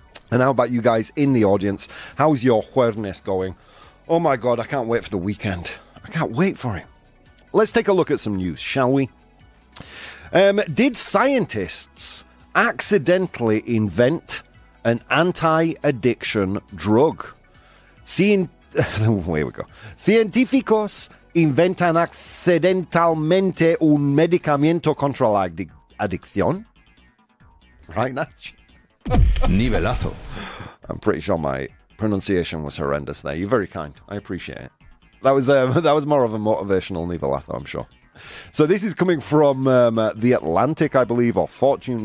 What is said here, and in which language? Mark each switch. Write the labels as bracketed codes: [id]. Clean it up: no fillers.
[en] And how about you guys in the audience? How's your [es] Jueves [en] going? Oh my God, I can't wait for the weekend. I can't wait for it. Let's take a look at some news, shall we? Did scientists accidentally invent an anti-addiction drug? Here we go. [es] Científicos inventan accidentalmente un medicamento contra la adicción. [en] Right, Natch? [es] Nivelazo. [en] I'm pretty sure my pronunciation was horrendous there. You're very kind. I appreciate it. That was more of a motivational nivelazo, I'm sure. So this is coming from The Atlantic, I believe, or Fortune.